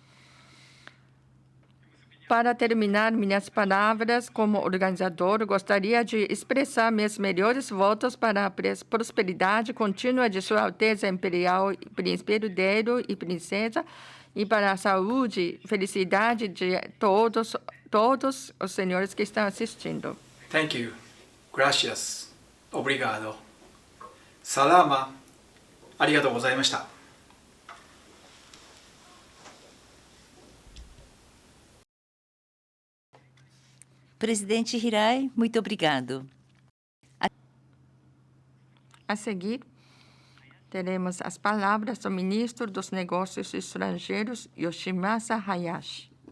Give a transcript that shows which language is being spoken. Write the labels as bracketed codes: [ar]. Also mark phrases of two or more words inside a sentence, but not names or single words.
[pt] Para terminar minhas palavras como organizador, gostaria de expressar meus melhores votos para a prosperidade contínua de Sua Alteza Imperial Príncipe Herdeiro e Princesa e para a saúde e felicidade de todos os senhores que estão assistindo. [en] Thank you. [es] Gracias. [pt] Obrigado. [sw] Salama. [ja] ありがとうございました。 [pt] Presidente Hirai, muito obrigado. A seguir, teremos as palavras do ministro dos Negócios Estrangeiros, Yoshimasa Hayashi.